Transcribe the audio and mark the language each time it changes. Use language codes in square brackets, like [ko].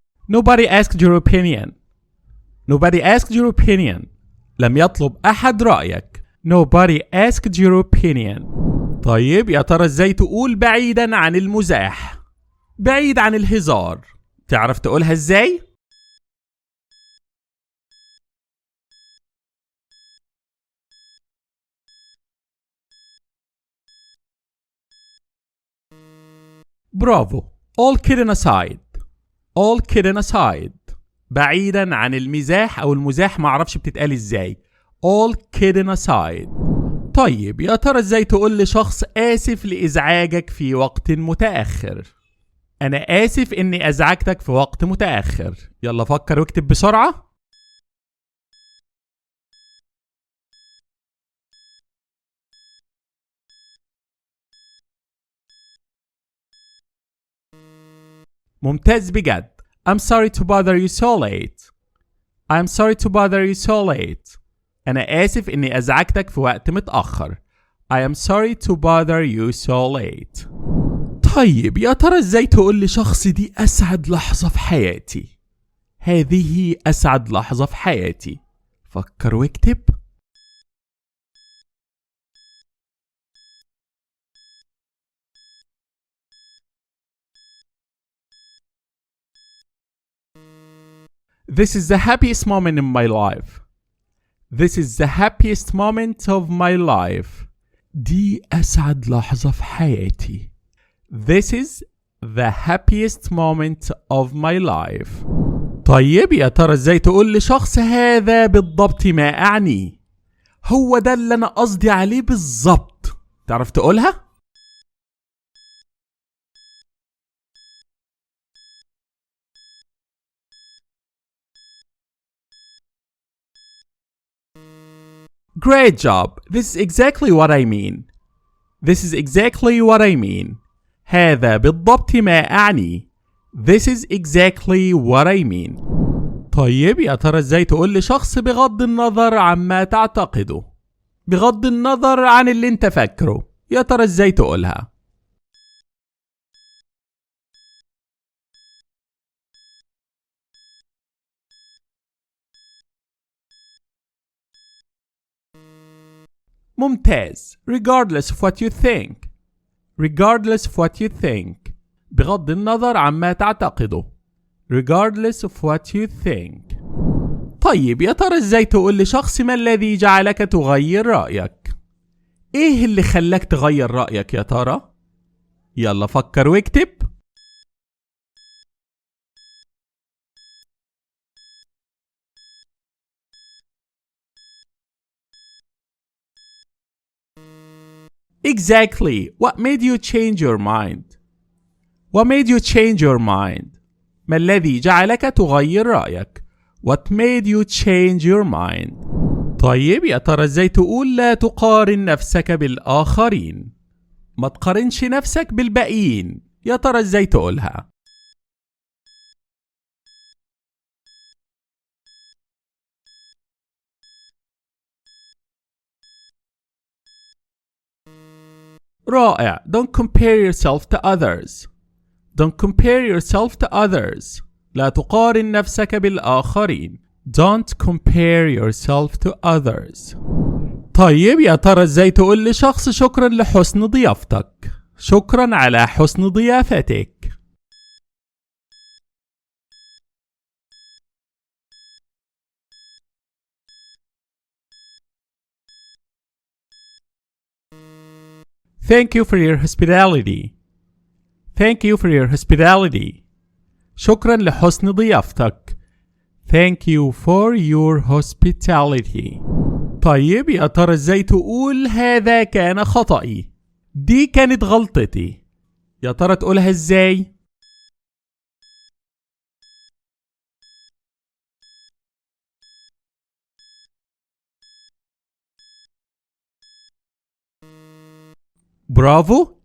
[en] Nobody asked your opinion. Nobody asked your opinion. [ar] لم يطلب أحد رأيك. [en] Nobody asked your opinion. [ar] طيب يا ترى ازاي تقول بعيدا عن المزاح؟ بعيد عن الهزار. تعرف تقولها ازاي؟ برافو. [en] All kidding aside. All kidding aside. [ar] بعيدا عن المزاح او المزاح معرفش بتتقال ازاي. [en] All kidding aside. [ar] طيب يا ترى ازاي تقول لشخص آسف لإزعاجك في وقت متأخر؟ أنا آسف إني أزعجتك في وقت متأخر. يلا فكر واكتب بسرعة. ممتاز بجد. [en] I'm sorry to bother you so late. I'm sorry to bother you so late. [ar] أنا آسف إني أزعجتك في وقت متأخر. [en] I am sorry to bother you so late. [ar] طيب يا ترى ازاي تقول لشخص دي أسعد لحظة في حياتي؟ هذه أسعد لحظة في حياتي. فكر واكتب. [en] This is the happiest moment in my life. This is the happiest moment of my life. [ar] دي أسعد لحظة في حياتي. [en] This is the happiest moment of my life. [ar] طيب يا ترى ازاي تقول لشخص هذا بالضبط ما أعني؟ هو ده اللي أنا قصدي عليه بالضبط. تعرف تقولها؟ [en] Great job. This is exactly what I mean. This is exactly what I mean. [ar] هذا بالضبط ما أعني. [en] This is exactly what I mean. [ar] طيب يا ترى ازاي تقول لشخص بغض النظر عما تعتقده؟ بغض النظر عن اللي انت فاكره. يا ترى ازاي تقولها؟ ممتاز. [en] Regardless of what you think. Regardless of what you think. [ar] بغض النظر عما تعتقده. [en] Regardless of what you think. [ar] طيب يا ترى ازاي تقول لشخص ما الذي جعلك تغير رأيك؟ ايه اللي خلاك تغير رأيك يا ترى؟ يلا فكر واكتب. [en] Exactly. What made you change your mind? What made you change your mind? [ar] ما الذي جعلك تغير رأيك؟ [en] What made you change your mind? [ar] طيب يا ترى ازاي تقول لا تقارن نفسك بالآخرين؟ ما تقارنش نفسك بالباقيين. يا ترى ازاي تقولها؟ رائع. [en] Don't compare yourself to others. Don't compare yourself to others. [ar] لا تقارن نفسك بالآخرين. [en] Don't compare yourself to others. [ar] طيب يا ترى ازاي تقول لشخص شكرا لحسن ضيافتك؟ شكرا على حسن ضيافتك. [en] Thank you for your hospitality. Thank you for your hospitality. [ar] شكرا لحسن ضيافتك. [en] Thank you for your hospitality. [ar] طيب يا ترى ازاي تقول هذا كان خطأي؟ دي كانت غلطتي. يا ترى تقولها ازاي؟ برافو.